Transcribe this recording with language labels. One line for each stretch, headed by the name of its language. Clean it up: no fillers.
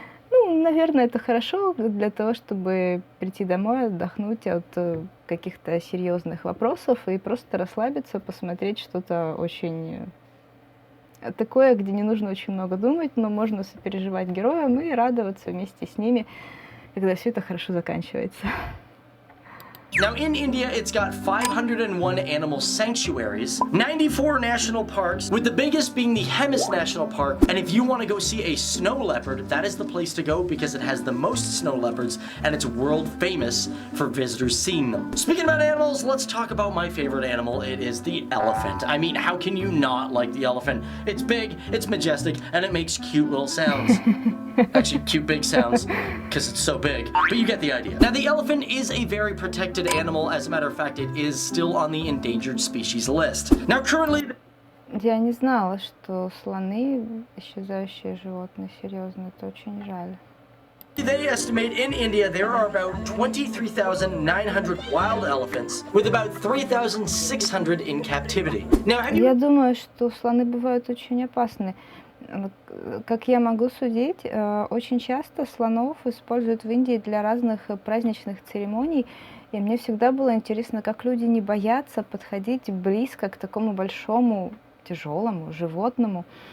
Russian: Наверное, это хорошо для того, чтобы прийти домой, отдохнуть от каких-то серьезных вопросов и просто расслабиться, посмотреть что-то очень такое, где не нужно очень много думать, но можно сопереживать героям и радоваться вместе с ними, когда все это хорошо заканчивается.
English: Now, in India, it's got 501 animal sanctuaries, 94 national parks, with the biggest being the Hemis National Park. And if you want to go see a snow leopard, that is the place to go because it has the most snow leopards and it's world famous for visitors seeing them. Speaking about animals, let's talk about my favorite animal. It is the elephant. I mean, how can you not like the elephant? It's big, it's majestic, and it makes cute little sounds. Actually, cute big sounds, because it's so big. But you get the idea. Now, the elephant is a very protected animal. As a matter of fact, it is still on the endangered species list. Now, currently...
Russian: Я не знала, что слоны исчезающие животные. Серьезно, это очень жаль.
English: They estimate in India there are about 23,900 wild elephants, with about 3,600 in captivity. Now,
Russian: Я думаю, что слоны бывают очень опасны. Как я могу судить, очень часто слонов используют в Индии для разных праздничных церемоний. И мне всегда было интересно, как люди не боятся подходить близко к такому большому, тяжелому животному.